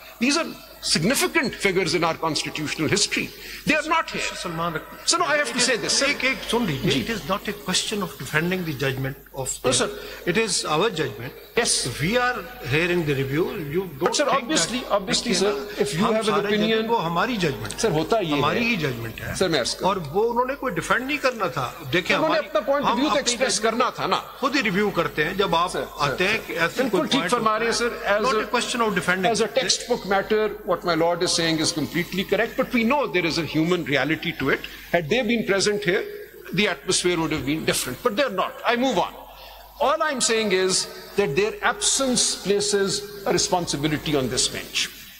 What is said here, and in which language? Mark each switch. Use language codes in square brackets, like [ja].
[en] These are significant figures in our constitutional history. They are not here. So no, I have to say this. It is not a question of defending the judgment of them. Sir. It is our judgment. Yes. We are here in the review. You don't but sir, obviously, sir, if you have an opinion, [hi] वो हमारी judgment. Sir, होता ये हमारी ही judgment है. Sir, मैं अर्ज करूं. और वो उन्होंने कोई defend नहीं करना था. देखिए उन्होंने अपना [en] point of view [hi] तो express करना था ना. खुद ही review करते हैं जब आप आते हैं कि ऐसे कोई ठीक फरमा रहे हैं sir. [en] Not a question of defending. As a textbook matter, what my lord is saying is completely correct, but we know there is a human reality to it. Had they been present here, the atmosphere would have been different, but they're not. I move on. All I'm saying is that their absence places a responsibility on this bench.